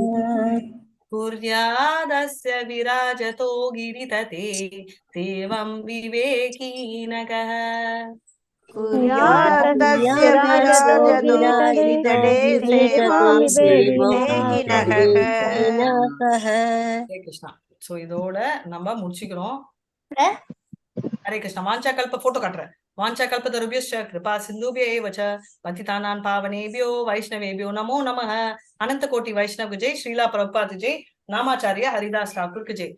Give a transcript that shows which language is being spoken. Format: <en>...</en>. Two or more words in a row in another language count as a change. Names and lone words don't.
<sa>कुर्यादस्य विराजतो गिरितटे सेवं विवेकीनकः कुर्यादस्य विराजतो गिरितटे सेवां विवेकिनः. हरे कृष्ण.</sa> <ta>சோ இதோட நம்ம முடிச்சுக்கிறோம்.</ta> <sa>हरे कृष्ण. वाञ्छा कल्प</sa> <ta>போட்டோ காட்டுறேன்.</ta> <sa>वाञ्छा कल्पतरुभ्यश्च कृपा सिन्धुभ्य एव च पतितानां पावनेभ्यो वैष्णवेभ्यो नमो नमः. अनन्त कोटि वैष्णव जय। श्रील प्रभुपाद जय। नामाचार्य हरिदास ठाकुर जय.</sa>